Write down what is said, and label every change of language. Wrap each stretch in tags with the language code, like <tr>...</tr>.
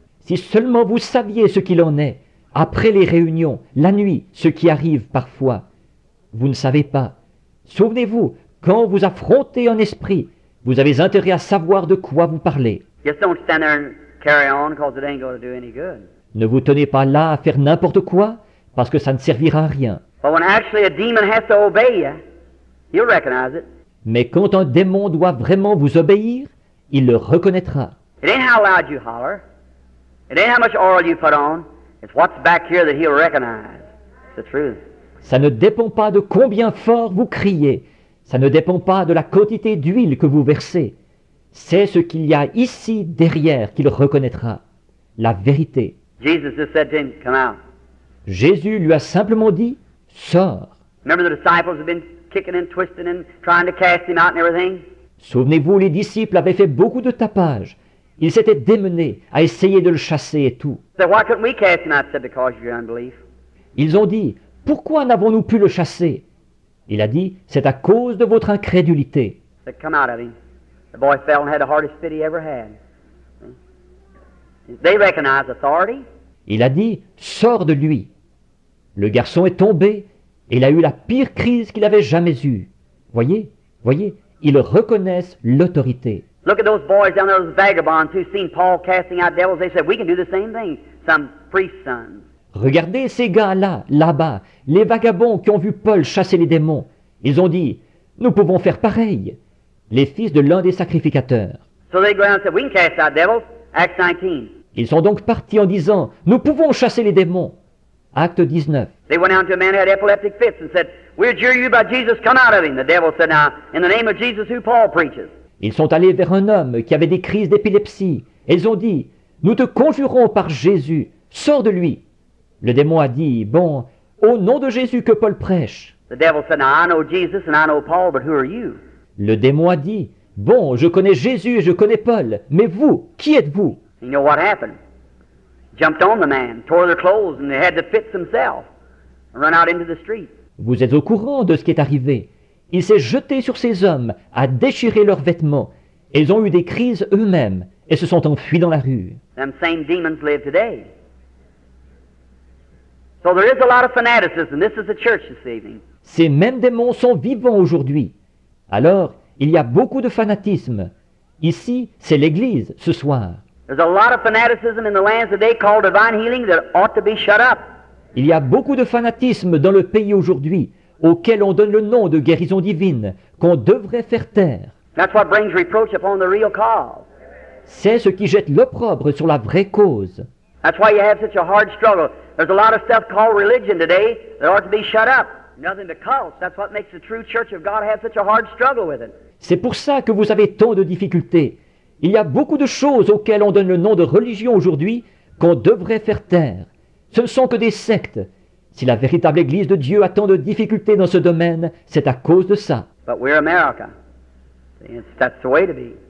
<fr>Si seulement vous saviez ce qu'il en est, après les réunions, la nuit, ce qui arrive parfois. Vous ne savez pas. Souvenez-vous, quand vous affrontez un esprit, vous avez intérêt à savoir de quoi vous parlez.</fr> <en>Just don't stand there and carry on because it ain't going to do any good.</en> <fr>Ne vous tenez pas là à faire n'importe quoi, parce que ça ne servira à rien.</fr> <en>But when actually a demon has to obey you, you'll recognize it.</en> <fr>Mais quand un démon doit vraiment vous obéir, il le reconnaîtra.</fr> <en>It ain't how loud you holler. It ain't how much oil you put on. It's what's back here that he'll recognize. It's the truth.</en> <fr>Ça ne dépend pas de combien fort vous criez. Ça ne dépend pas de la quantité d'huile que vous versez. C'est ce qu'il y a ici derrière qu'il reconnaîtra. La vérité.</fr> <en>Jesus just said to him, come out.</en> <fr>Jésus lui a simplement dit, sors.</fr> <en>Remember the disciples have been kicking and twisting and trying to cast him out and everything?</en> <fr>Souvenez-vous, les disciples avaient fait beaucoup de tapage. Ils s'étaient démenés à essayer de le chasser et tout.</fr> <en>Said, why couldn't we cast him out? Said, because of your unbelief.</en> <fr>Ils ont dit, pourquoi n'avons-nous pu le chasser? Il a dit, c'est à cause de votre incrédulité.</fr> <en>Said, come out of him. The boy fell and had the hardest fit he ever had. They recognize authority.</en> <fr>Il a dit, sors de lui. Le garçon est tombé et il a eu la pire crise qu'il avait jamais eue. Voyez, ils reconnaissent l'autorité.</fr> <en>Look at those boys down there, those vagabonds who seen Paul casting out devils. They said, we can do the same thing. Some priest's sons.</en> <fr>Regardez ces gars-là, là-bas, les vagabonds qui ont vu Paul chasser les démons. Ils ont dit, nous pouvons faire pareil. Les fils de l'un des sacrificateurs.</fr> <en>So they go around and said, we can cast out devils. Acts 19.</en> <fr>Ils sont donc partis en disant, nous pouvons chasser les démons. Acte 19.</fr> <en>They went out to a man who had epileptic fits and said, we adjure you by Jesus, come out of him. The devil said, now, in the name of Jesus who Paul preaches.</en> <fr>Ils sont allés vers un homme qui avait des crises d'épilepsie. Et ils ont dit, nous te conjurons par Jésus, sors de lui. Le démon a dit, bon, au nom de Jésus que Paul prêche.</fr> <en>The devil said, now I know Jesus and I know Paul, but who are you?</en> <fr>Le démon a dit, bon, je connais Jésus et je connais Paul, mais vous, qui êtes-vous?</fr> <en>You know what happened? Jumped on the man, tore their clothes, and they had the fits themselves, and run out into the street.</en> <fr>Vous êtes au courant de ce qui est arrivé. Il s'est jeté sur ces hommes, a déchiré leurs vêtements, et ils ont eu des crises eux-mêmes, et se sont enfuis dans la rue.</fr> <en>Them same demons live today. So there is a lot of fanaticism. This is the church this evening.</en> <fr>Ces mêmes démons sont vivants aujourd'hui. Alors, il y a beaucoup de fanatisme. Ici, c'est l'Église, ce soir.</fr> <en>There's a lot of fanaticism in the lands today called divine healing that ought to be shut up.</en> <fr>Il y a beaucoup de fanatisme dans le pays aujourd'hui, auquel on donne le nom de guérison divine, qu'on devrait faire taire.</fr> <en>That's what brings reproach upon the real cause.</en> <fr>C'est ce qui jette l'opprobre sur la vraie cause.</fr> <en>That's why you have such a hard struggle. There's a lot of stuff called religion today that ought to be shut up. Nothing but cults. That's what makes the true church of God have such a hard struggle with it.</en> <fr>C'est pour ça que vous avez tant de difficultés. Il y a beaucoup de choses auxquelles on donne le nom de religion aujourd'hui qu'on devrait faire taire. Ce ne sont que des sectes. Si la véritable Église de Dieu a tant de difficultés dans ce domaine, c'est à cause de ça.</fr> <en>But we're America. That's the way to be.</en>